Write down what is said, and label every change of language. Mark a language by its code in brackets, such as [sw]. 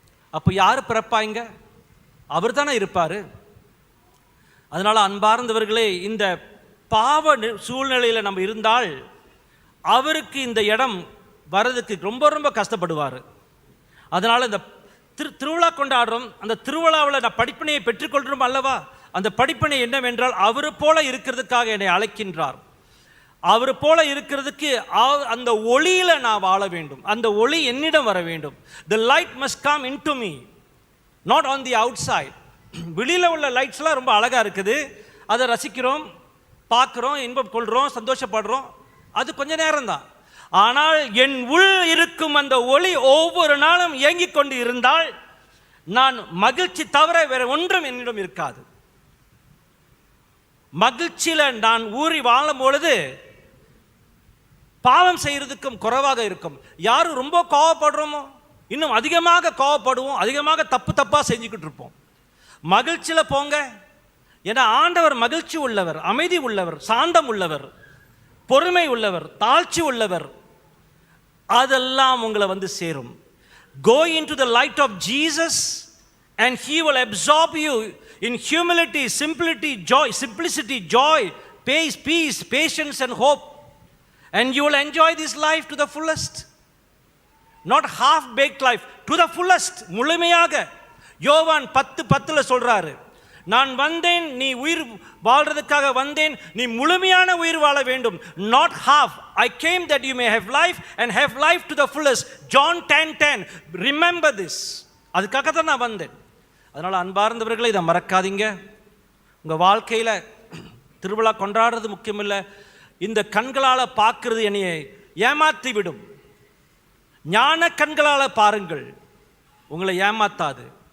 [ta] அப்போ யார் பிறப்பாங்க? அவர் தானே இருப்பார். அதனால அன்பார்ந்தவர்களே, இந்த பாவ சூழ்நிலையில் நம்ம இருந்தால் அவருக்கு இந்த இடம் வர்றதுக்கு ரொம்ப ரொம்ப கஷ்டப்படுவார். அதனால் இந்த திருவிழா கொண்டாடுறோம். அந்த திருவிழாவில் நான் படிப்பினையை பெற்றுக்கொள்கிறோம் அல்லவா? அந்த படிப்பினை என்னவென்றால் அவர் போல இருக்கிறதுக்காக என்னை அழைக்கின்றார். அவர் போல இருக்கிறதுக்கு அந்த ஒளியில் நான் வாழ வேண்டும். அந்த ஒளி என்னிடம் வர வேண்டும். [en] The light must come into me, not on the outside. [ta] வெளியில் உள்ள லைட்ஸ்லாம் ரொம்ப அழகாக இருக்குது, அதை ரசிக்கிறோம், பார்க்குறோம், இன்பம் கொள்கிறோம், சந்தோஷப்படுறோம். அது கொஞ்ச நேரம்தான். ஆனால் என் உள் இருக்கும் அந்த ஒளி ஒவ்வொரு நாளும் இயங்கிக் கொண்டு இருந்தால் நான் மகிழ்ச்சி தவிர வேற ஒன்றும் என்னிடம் இருக்காது. மகிழ்ச்சியில் நான் ஊறி வாழும் பொழுது பாவம் செய்யறதுக்கும் குறைவாக இருக்கும். யாரும் ரொம்ப கோவப்படுறோமோ இன்னும் அதிகமாக கோவப்படுவோம், அதிகமாக தப்பாக செஞ்சுக்கிட்டு இருப்போம். மகிழ்ச்சியில் போங்க. ஏன்னா ஆண்டவர் மகிழ்ச்சி உள்ளவர், அமைதி உள்ளவர், சாந்தம் உள்ளவர், பொறுமை உள்ளவர், தாழ்ச்சி உள்ளவர். அதெல்லாம் உங்களை சேரும். [en] Go into the light of Jesus and he will absorb you in humility, simplicity, joy, peace, patience and hope. And you will enjoy this life to the fullest. Not half-baked life, to the fullest. [ta] முழுமையாக. யோவான் 10:10 சொல்றாரு, நான் வந்தேன், நீ உயிர் வாழ்றதுக்காக வந்தேன், நீ முழுமையான உயிர் வாழ வேண்டும். [en] Not half. I came that you may have life and have life to the fullest. [ta] John 10:10. [en] Remember this. [ta] அதுக்காக தான் நான் வந்தேன். அதனால் அன்பார்ந்தவர்களை இதை மறக்காதீங்க. உங்கள் வாழ்க்கையில் திருவிழா கொண்டாடுறது முக்கியமில்லை. இந்த கண்களால் பார்க்கறது என்னையை ஏமாற்றி விடும். ஞான கண்களால் பாருங்கள், உங்களை ஏமாத்தாது.